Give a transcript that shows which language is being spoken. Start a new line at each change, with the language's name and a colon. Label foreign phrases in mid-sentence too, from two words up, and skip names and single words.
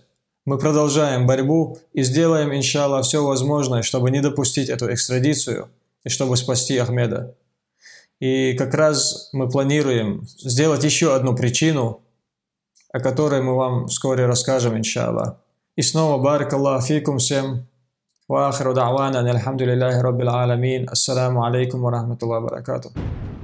Russian: Мы продолжаем борьбу и сделаем, иншаллах, все возможное, чтобы не допустить эту экстрадицию и чтобы спасти Ахмеда. И как раз мы планируем сделать еще одну причину, о которой мы вам вскоре расскажем, иншаллах. И снова
Arabic: بارك الله فيكم
Russian: всем.
Arabic: وآخر دعوانا الحمد لله رب العالمين. السلام عليكم ورحمة الله وبركاته.